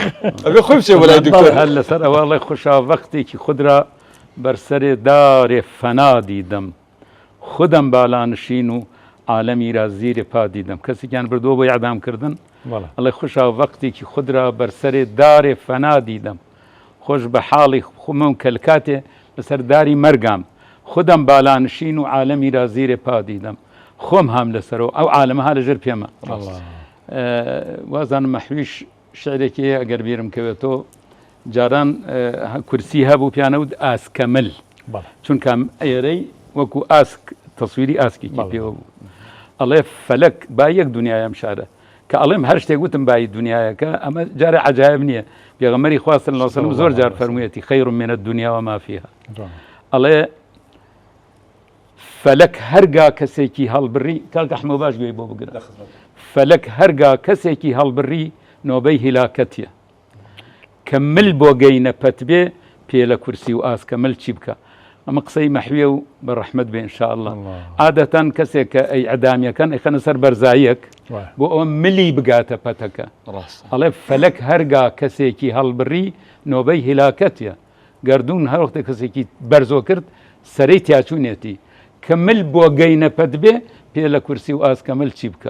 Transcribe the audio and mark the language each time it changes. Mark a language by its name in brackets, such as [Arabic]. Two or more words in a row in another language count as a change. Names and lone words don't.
[Central Kurdish] ئەبێ خۆی بچێ بەلای دکتۆر هەر لەسەر ئەوەڵێ [Persian] خوشا وەختێکی خودرا بەرسەرێ دارێ فەنا دیدەم خودم بالانشین و عالەمی را زیرێ پا دیدەم [Central Kurdish] کەسێکیان بردووە بۆ ئیعدامکردن ئەڵێ [Persian] خوشا وەختێکی خودرا بەرسەرێ دارێ فەنا دیدەم [Central Kurdish] خۆش بە حاڵی خومە کە کاتێ لەسەر داری مەرگام [Persian] خودم بالانشین و عالەمی را زیرێ پا دیدەم [Central Kurdish] خۆم هەم لەسەرەوە ئەو عالەمەها لەژێر پێمە وازانم مەحویش شعرێکی ئەگەر بیرم کەوێتەوە جاران کورسی هەبوو پیانەوت ئاسکەمل چونکە ئێرەی وەکو ئاسک تەسویری ئاسکێکی پێوە بوو ئەڵێ فەلەک با یەک دنیایم شارە کە ئەڵێم هەر شتێک وتم بای دنیایەکە ئەمە جارە عەجایب نییە پێغەمبەری خوا [Arabic] صلی الله علیه و سلم [Central Kurdish] زۆر جار فەرموویەتی [Arabic] خەیر من الدنیا وما فیها [Central Kurdish] ئەڵێ فەلەک هەرگا کەسێکی هەڵبڕی کاکە حمە باش گوێی بۆ بگرە فەلەک هەرگا کەسێکی هەڵبڕی نۆبەی هیلاکەتیە کە مل بۆ گەینە پەت بێ پێ لە کورسی و ئاسکە مل چی بکە ئەمە قسەی مەحویە و بە ڕەحمەت بێ ئینشاءالله عادەتەن کەسێک کە ئەی ئەدامیەکەن ئەیخەنە سەر بەرزاییەک بۆ ئەوە ملی بگاتە پەتەکە ئەڵێ فەلەک هەرگا کەسێکی هەڵبڕی نۆبەی هیلاکەتیە گردوون هەر وەختێک کەسێکی بەرزۆ کرد سەرەی تیاچوونێتی کە مل بۆ گەینە پەت بێ پێ لە کورسی و ئاسکە مل چی بکە